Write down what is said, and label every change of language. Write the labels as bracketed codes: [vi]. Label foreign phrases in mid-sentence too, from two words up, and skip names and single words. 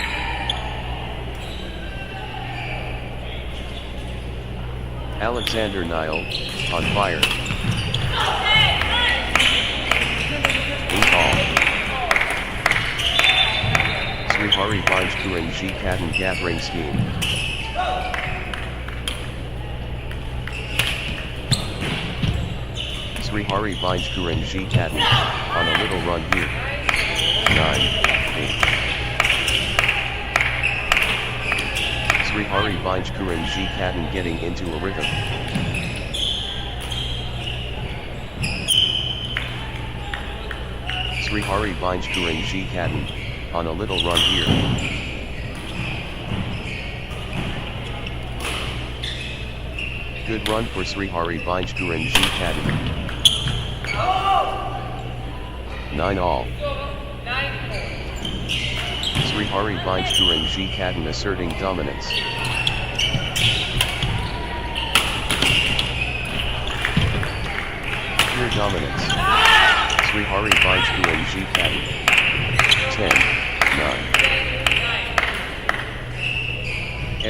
[en] Alexander Nile, on fire. 8-all. Srihari Bajkuran G Katan gathering scheme. Srihari Bajkuran G Katan, on a little run here. 9-8. Srihari Bajkuran G Katan getting into a rhythm. Srihari Bajkuran G Katan, on a little run here. Good run for Srihari Bajkuran G Katan. 9-all. Srihari Bajkuran G Katan asserting dominance. Pure dominance. Srihari Bajkuran G Katan. 10-9.